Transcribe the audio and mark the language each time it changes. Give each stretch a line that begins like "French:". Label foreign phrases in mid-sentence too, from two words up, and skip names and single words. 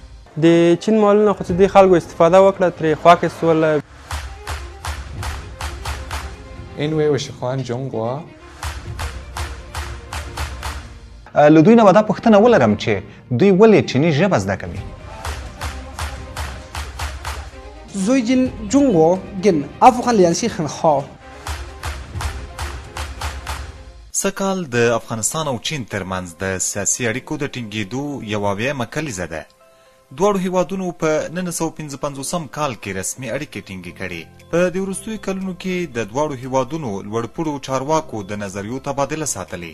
Pashto: د چین مالونه خو چې دې خلکو استفاده وکړه ترې خوا اخیستوله.
Chinese: 因为我喜欢中国
Pashto: له دوی نه به دا پوښتنه ولرم چې دوی ولې چیني ژبه زده کوي.
Chinese: 最近中国跟阿富汗联系很好。
Pashto: سږ کال د افغانستان او چین ترمنځ د سیاسي اړیکو د ټینګېدو یوه اویایمه کلیزه ده. دواړو هیوادونو په 1955 کال کې رسمي اړیکې ټینګې کړې. په دې وروستیو کلونو کې د دواړو هیوادونو لوړپوړو چارواکو د نظریو تبادله ساتلې.